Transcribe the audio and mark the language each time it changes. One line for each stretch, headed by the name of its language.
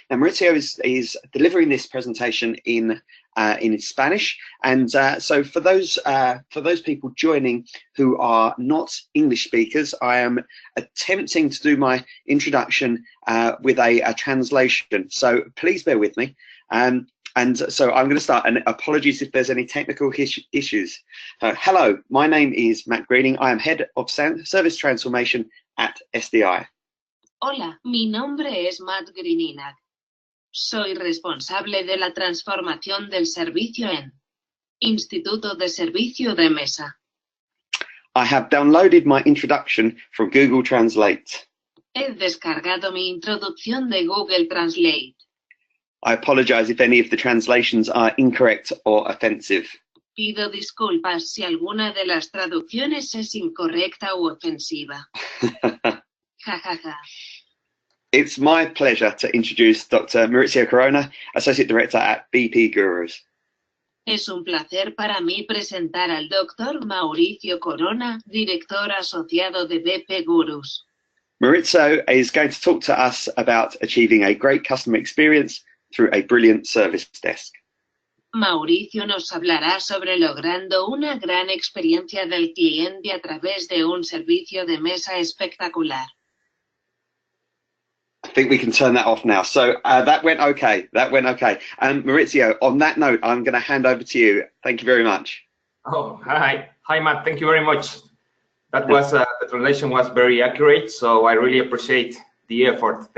English: Now, Mauricio is delivering this presentation in Spanish, and so for those people joining who are not English speakers, I am attempting to do my introduction with a translation. So please bear with me. And so I'm going to start, and apologies if there's any technical issues. Hello, my name is Matt Greening. I am Head of Service Transformation at SDI.
Spanish: Hola, mi nombre es Matt Greening. Soy responsable de la transformación del servicio en Instituto de Servicio de Mesa.
English: I have downloaded my introduction from Google Translate.
Spanish: He descargado mi introducción de Google Translate.
English: I apologize if any of the translations are incorrect or offensive.
Spanish: Pido disculpas si alguna de las traducciones es incorrecta u ofensiva. Ja, ja, ja.
English: It's my pleasure to introduce Dr. Mauricio Corona, Associate Director at BP Gurus.
Spanish: Es un placer para mí presentar al Dr. Mauricio Corona, Director Asociado de BP Gurus.
English: Mauricio is going to talk to us about achieving a great customer experience through a brilliant service desk.
Spanish: Mauricio nos hablará sobre logrando una gran experiencia del cliente a través de un servicio de mesa espectacular.
English: I think we can turn that off now. So that went okay. That went okay. Mauricio, on that note, I'm going to hand over to you. Thank you very much. Oh, hi, Matt. Thank you very much. That was the translation was very accurate, so I really appreciate the effort.